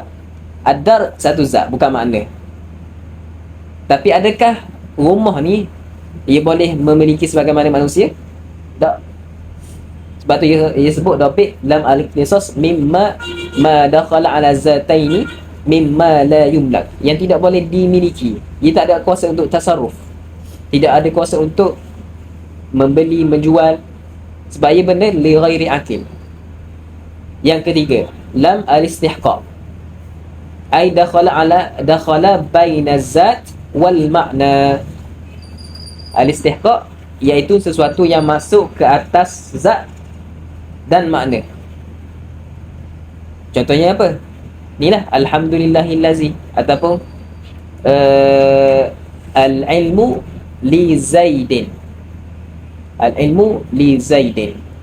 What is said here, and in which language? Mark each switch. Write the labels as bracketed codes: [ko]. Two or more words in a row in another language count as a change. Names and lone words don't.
[ms] Ad-dar satu zat, bukan makna. Tapi adakah rumah ni ia boleh memiliki sebagaimana manusia? Tak. Sebab tu ia sebut [ar] ضابط لام الاختصاص مما ما دخل على ذاتين مما لا يملك, [ms] yang tidak boleh dimiliki. Ia tak ada kuasa untuk tasarruf, tidak ada kuasa untuk membeli, menjual, sebab ia benda [ar] لغير عاقل. [ms] Yang ketiga, [ar] لام الاستحقاق، أي دخل بين ذات والمعنى. [ms] Al-istihqaq iaitu sesuatu yang masuk ke atas zat dan makna. Contohnya apa? [ar] Inilah الحمد لله الذي, ataupun العلم لزيد. العلم لزيد.